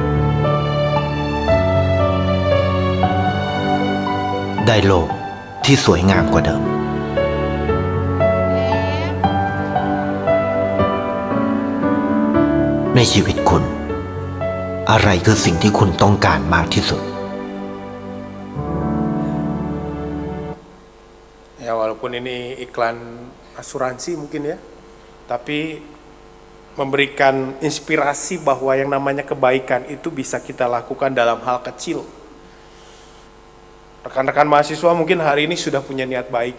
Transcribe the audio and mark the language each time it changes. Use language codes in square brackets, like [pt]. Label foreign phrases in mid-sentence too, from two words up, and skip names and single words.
[th] ได้โลกที่สวยงามกว่าเดิม ในชีวิตคุณ อะไรคือสิ่งที่คุณต้องการมากที่สุด [id] Ya walaupun ini iklan asuransi mungkin ya, tapi memberikan inspirasi bahwa yang namanya kebaikan itu bisa kita lakukan dalam hal kecil. Rekan-rekan mahasiswa mungkin hari ini sudah punya niat baik.